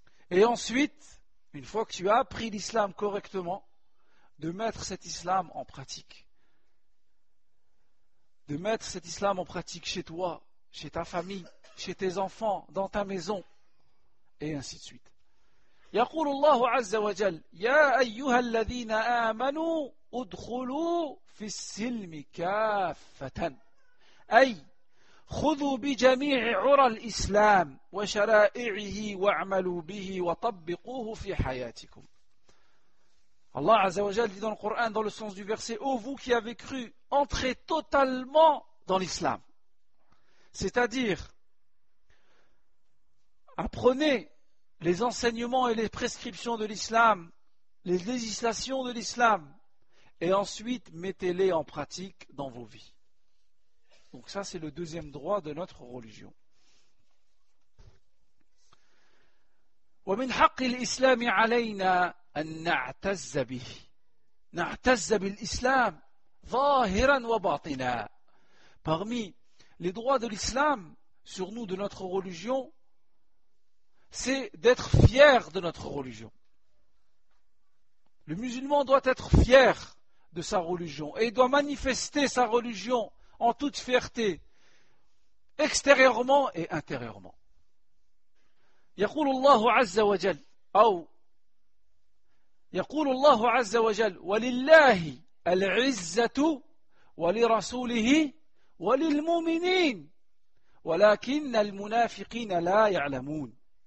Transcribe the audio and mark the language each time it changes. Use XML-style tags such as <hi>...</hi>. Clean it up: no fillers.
<fr>Et ensuite, une fois que tu as appris l'islam correctement, de mettre cet islam en pratique. De mettre cet islam en pratique chez toi, chez ta famille, chez tes enfants, dans ta maison, et ainsi de suite.</fr> <ar>يقول الله عز وجل يا أيها الذين آمنوا ادخلوا في السلم كافة أي خذوا بجميع عرى الإسلام وشرائعه واعملوا به وطبقوه في حياتكم.</ar> <fr>Allah Azza wa Jal dit dans le Coran, dans le sens du verset, ô vous qui avez cru, entrez totalement dans l'islam. C'est-à-dire, apprenez les enseignements et les prescriptions de l'islam, les législations de l'islam, et ensuite mettez-les en pratique dans vos vies. Donc ça, c'est le deuxième droit de notre religion.</fr> <ar>ومن حق الإسلام علينا أن نعتز به نعتز بالإسلام ظاهرا وباطنا.</ar> <fr>Parmi les droits de l'islam sur nous, de notre religion, c'est d'être fier de notre religion. Le musulman doit être fier de sa religion et doit manifester sa religion en toute fierté, extérieurement et intérieurement.</fr> <ar>يقول الله عز وجل أو يقول الله عز وجل ولله العزة ولرسوله وللمؤمنين ولكن المنافقين لا يعلمون.</ar>